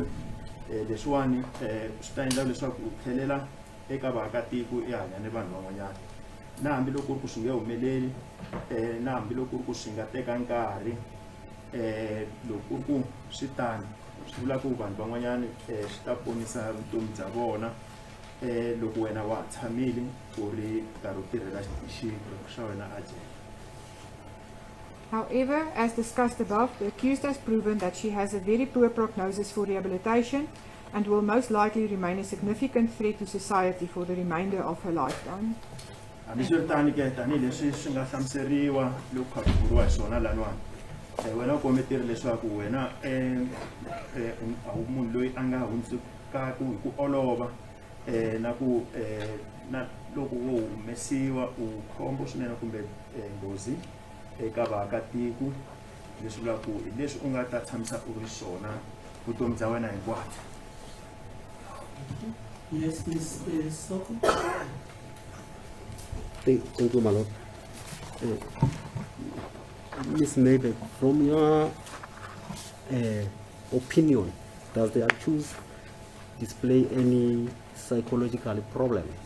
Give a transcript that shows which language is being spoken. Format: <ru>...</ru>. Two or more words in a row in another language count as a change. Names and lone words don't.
<ts>Leswiwani swi ta endla leswaku u tlhelela eka vaakatiko i hanya ni vanhu van'wanyana, na hambiloko ku ri ku swi nge humeleli na hambiloko ku ri ku swi nga teka nkarhi loko ku ri ku swi tani swi vula ku vanhu van'wanyana swi ta ponisa vutomi bya vona loko wena wa ha tshamile u ri karhi u tirhela xigwevo xa wena a jele.</ts> <en>However, as discussed above, the accused has proven that she has a very poor prognosis for rehabilitation and will most likely remain a significant threat to society for the remainder of her lifetime.</en> <ts>hambiswiritano ke tanihileswi swi nga hlamuseriwa loko kha ku vuriwa hi swona laniwani wena u kombetile leswaku wena a wu munhu loyi a nga hundzukaka hi ku olova na loko wo humesiwa u khombo swinene kumbe nghozi eka vaakatiko leswi vulaka ku hi leswi u nga ta tshamisa u ri swona vutomi bya wena hinkwabyo.</ts> <en>Yes, Ms. Soko. Thank you, my lord. Ms. Maybe, from your opinion, does the accused display any psychological problem?</en>